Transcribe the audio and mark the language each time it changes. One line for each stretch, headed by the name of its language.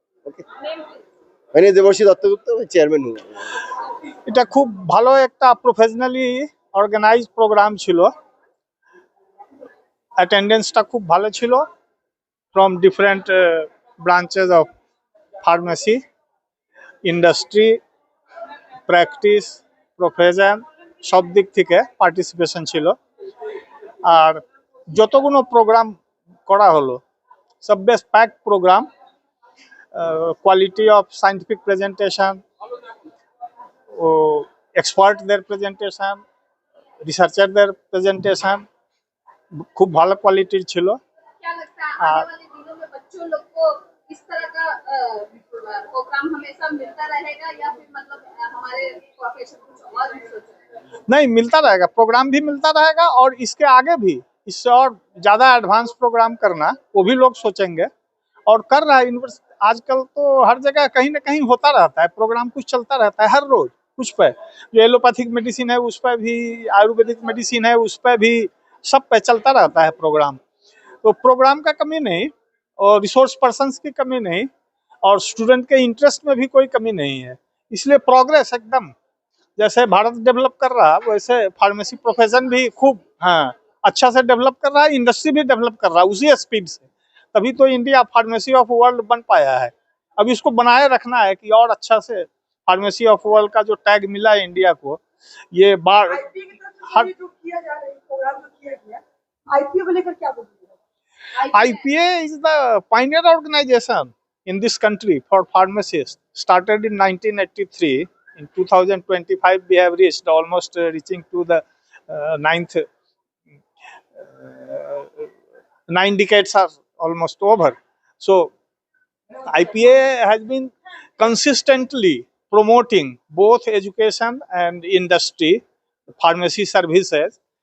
Hindi: Okay, मैंने देवर्षी दत्तगुप्त, मैं chairman हूँ।
Bangla: এটা খুব ভালো একটা প্রফেশনালি অর্গানাইজ প্রোগ্রাম ছিল। অ্যাটেন্ডেন্সটা খুব ভালো ছিল from different branches of pharmacy, industry, practice, profession, সব দিক থেকে পার্টিসিপেশন ছিল। আর যতগুলো প্রোগ্রাম করা হলো সব বেশ pack programme, quality of scientific presentation, O এক্সপার্টদের presentation, রিসার্চারদের presentation খুব ভালো কোয়ালিটির ছিল।
Hindi: क्या लगता है आने वाले दिनों में बच्चों लोग को इस तरह का प्रोग्राम हमेशा मिलता रहेगा, या फिर मतलब हमारे प्रोफेशन कुछ और भी सोच रहे हैं? नहीं, मिलता रहेगा, प्रोग्राम भी मिलता रहेगा और इसके आगे भी इससे और ज़्यादा एडवांस प्रोग्राम करना वो भी लोग सोचेंगे और कर रहा है यूनिवर्सिटी। आजकल तो हर जगह कहीं ना कहीं होता रहता है प्रोग्राम, कुछ चलता रहता है हर रोज कुछ पे। जो एलोपैथिक मेडिसिन है उस पर भी, आयुर्वेदिक मेडिसिन है उस पर भी, सब पे चलता रहता है प्रोग्राम। तो प्रोग्राम का कमी नहीं और रिसोर्स पर्सन्स की कमी नहीं और स्टूडेंट के इंटरेस्ट में भी कोई कमी नहीं है। इसलिए प्रोग्रेस एकदम, जैसे भारत डेवलप कर रहा है वैसे फार्मेसी प्रोफेशन भी खूब अच्छा से डेवलप कर रहा है, इंडस्ट्री भी डेवलप कर रहा है उसी स्पीड से। तभी तो इंडिया फार्मेसी ऑफ वर्ल्ड बन पाया है। अब इसको बनाए रखना है कि और अच्छा से फार्मेसी ऑफ वर्ल्ड का जो टैग मिला है इंडिया को, ये बार आईपीए की तरफ से जो किया जा रहा है प्रोग्राम जो किया गया, आईपीए को लेकर क्या बोलिएगा?
English: IPA is the pioneer organization in this country for pharmacists. Started in 1983. In 2025, we have reached almost reaching to the ninth. 9 decades are almost over. So, IPA has been consistently promoting both education and industry, pharmacy services.